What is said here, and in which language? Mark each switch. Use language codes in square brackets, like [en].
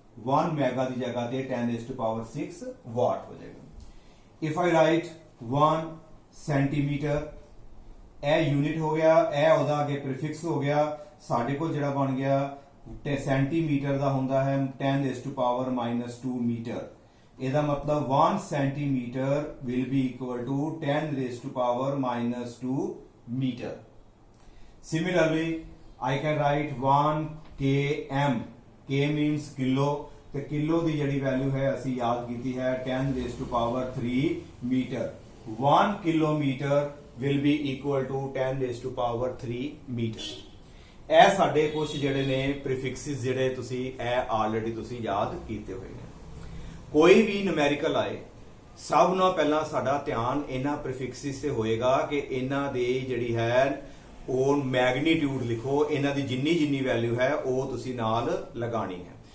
[pa] 1 mega ਦੀ ਜਗ੍ਹਾ ਤੇ 10 raised to power 6 ਵਾਟ ਹੋ ਜਾਏਗਾ। [en] If I write [pa] 1 ਸੈਂਟੀਮੀਟਰ, ਇਹ ਯੂਨਿਟ ਹੋ ਗਿਆ, ਇਹ ਉਹਦਾ ਅੱਗੇ ਪ੍ਰੀਫਿਕਸ ਹੋ ਗਿਆ। ਸਾਡੇ ਕੋਲ ਜਿਹੜਾ ਬਣ ਗਿਆ ਸੈਂਟੀਮੀਟਰ ਦਾ ਹੁੰਦਾ ਹੈ 10 raised to power -2 ਮੀਟਰ। ਇਹਦਾ ਮਤਲਬ [en] 1 centimetre will be equal to 10 raised to power -2 meter. Similarly, I can write 1 km. K means [hi] kilo, तो किलो की जी वैल्यू है असी याद की है 10 raised to power 3 metre. [en] 1 kilometre will be equal to 10 raised to power 3 metre. [pa] ਇਹ ਸਾਡੇ [hi] कुछ [pa] ਜਿਹੜੇ ਨੇ ਪ੍ਰੀਫਿਕਸਿਸ ਜਿਹੜੇ ਤੁਸੀਂ ਇਹ ਆਲਰੇਡੀ ਤੁਸੀਂ ਯਾਦ ਕੀਤੇ ਹੋਏ ਨੇ। ਕੋਈ ਵੀ ਨੂਮੈਰੀਕਲ ਆਏ ਸਭ ਨਾਲੋਂ ਪਹਿਲਾਂ ਸਾਡਾ ਧਿਆਨ ਇਹਨਾਂ ਪ੍ਰੀਫਿਕਸਿਸ ਤੇ ਹੋਏਗਾ ਕਿ ਇਹਨਾਂ ਦੀ ਜਿਹੜੀ ਹੈ ਉਹ ਮੈਗਨੀਟਿਊਡ ਲਿਖੋ, ਇਹਨਾਂ ਦੀ ਜਿੰਨੀ ਜਿੰਨੀ ਵੈਲਿਊ ਹੈ ਉਹ ਤੁਸੀਂ ਨਾਲ ਲਗਾਣੀ ਹੈ।